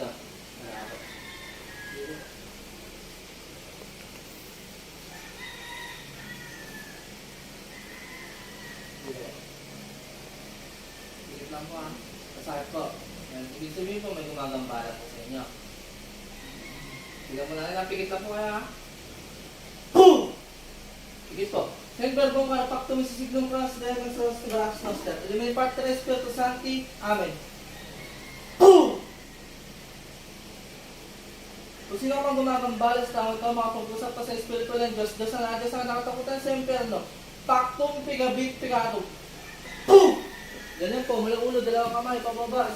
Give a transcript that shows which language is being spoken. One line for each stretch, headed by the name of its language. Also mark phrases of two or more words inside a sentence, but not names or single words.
Filipino: Ah, po. Dito. Dito. Pigit lang po ah. Masakit po. Yan. Ibig sabihin po may gumagambala po sa inyo. Tignan mo na lang. Pigit lang po kaya ah. Boom! Pigit po.
Latin: Sen verbum carpactum signum pras deum sos brax noster. Elimini parte Spiritus Sancti.
Filipino: Amen. Boom! Kung sino pang gumagambala sa tao ito, makapag-usap pa sa Espiritu ng Diyos, Diyos na natin sa nakatakutan sa impyerno.
Latin: Pactum pigabit pigatum.
Filipino: Boom! Ganyan po, mula ulo, dalawang kamay, pababa.